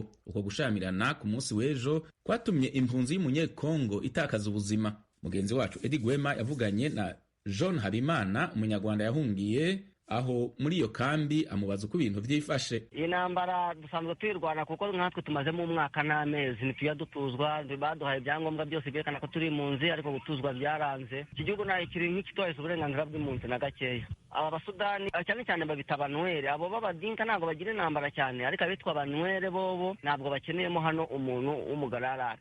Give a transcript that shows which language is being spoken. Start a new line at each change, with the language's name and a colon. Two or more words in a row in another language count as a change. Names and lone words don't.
Kinyarwanda: Uko gushamirana ku munsi w'ejo kwatumye impunzi y'umunyekongo itakaza ubuzima. Mugenzi wacu Eddie Gwema yavuganye na John Habimana, umunyarwanda yahungiye aho muri iyo kambi amubaza uko ibintu vyifashe. Iyi ntambara dusanzwe tuyirwana kuko nkatwe tumazemo umwaka n'amezi ntituya dutuzwa, baduhaye ibyangombwa byose byerekana ko turi impunzi, ariko gutuzwa byaranze. Iki gihugu nta kiri nk'ikitwahise uburenganzira bw'impunzi na gakeya. Aba basudani cyane cyane babita abanwere, abo b'abadinka ntabwo bagira intambara cyane, ariko abitwa abanwere bobo ntabwo bakeneyemo hano umuntu w'umugararara.